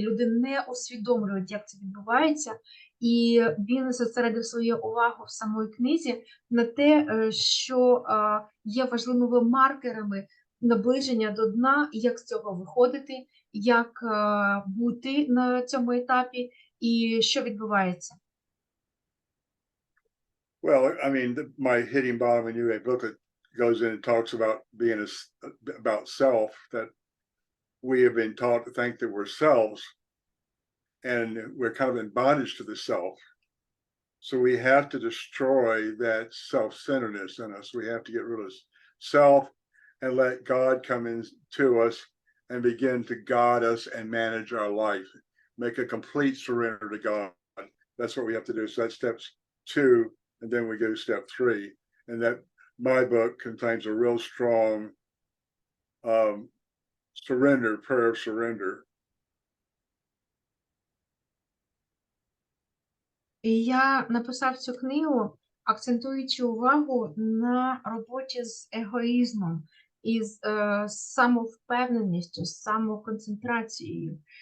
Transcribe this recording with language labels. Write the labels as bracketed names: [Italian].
[Ukrainian] Люди не усвідомлюють, як це відбувається, і він зосередив свою увагу в самої книзі на те, що є важливими маркерами наближення до дна, як з цього виходити, як бути на цьому етапі і що відбувається. [English] Well, I mean, my Hitting Bottom in You, a book that goes in and talks about being about self, that we have been taught to think that we're selves, and we're kind of in bondage to the self. So we have to destroy that self-centeredness in us. We have to get rid of self and let God come into us and begin to guide us and manage our life. Make a complete surrender to God. That's what we have to do. So that's steps 2, and then we go to step 3. And that my book contains a real strong surrender, prayer of surrender. [Ukrainian] І я написав цю книгу, акцентуючи увагу на роботі з егоїзмом, із самовпевненістю, з самоконцентрацією.